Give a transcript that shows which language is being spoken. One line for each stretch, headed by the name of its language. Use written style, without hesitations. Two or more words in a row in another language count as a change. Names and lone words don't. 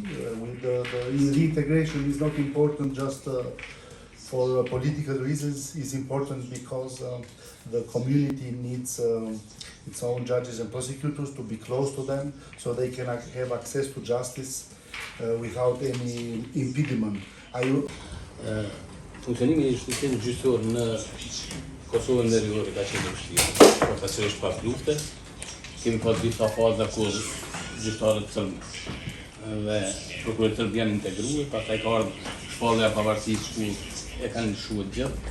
English: With the reintegration is not important just for political reasons. It's important because the community needs its own judges and prosecutors to be close to them so they can have access to justice without any impediment.
Albanian: Funksionimi i shtetit gjyqësor në Kosovën Veriore ka qenë vështirë, përfaqësisht pas lufte. Kemi pas disa faza kur gjyqtarët sërbë dhe prokurorët sërbë janë integruar, pastaj ka ardhur shpallja e pavarësisë ku e kanë lëshuar gjithë.